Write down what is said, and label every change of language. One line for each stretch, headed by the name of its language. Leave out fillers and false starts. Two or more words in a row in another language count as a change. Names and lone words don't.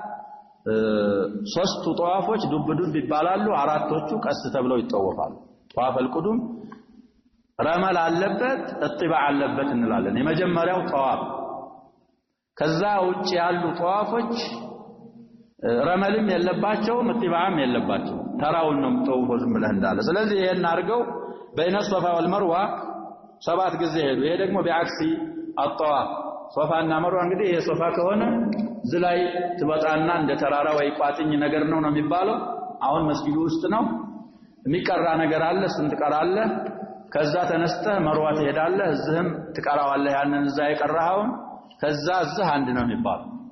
Amharic: ሶስቱ طዋፎች ዱብ ዱብ ይባላሉ አራቶቹ ቀስ ተብለው ይጠወፋሉ
Arabic: طواف القدوم
Amharic: ረመል አለበት እጥባ አለበት እንላለን የመጀመሪያው طواف ከዛ ውጪ ያሉ طዋፎች ረመልም የለባቸው እጥባም የለባቸው ተራውን ነው የምትጠወፈው ዝም ብለህ እንዳለ ስለዚህ ይሄን አድርገው
Arabic: بين الصفا والمروة
Amharic: 7 ጊዜ ሄዱ ይሄ ደግሞ
Arabic: بعكس الطواف
Amharic: ሶፋና መርዋ እንግዲህ ይሄ ሶፋ ከሆነ ዝላይ ትበጣና እንደ ተራራ ወይ ቋጥኝ ነገር ነው የሚባለው አሁን መስጊዱ ውስጥ ነው የሚቀራ ነገር አለ እሱን ትቀራለህ ከዛ ተነስተህ መርዋ ትሄዳለህ እዚህም ትቀራዋለህ ያንን እዛ የቀራኸውን ከዛ እዚህ አንድ ነው የሚባለው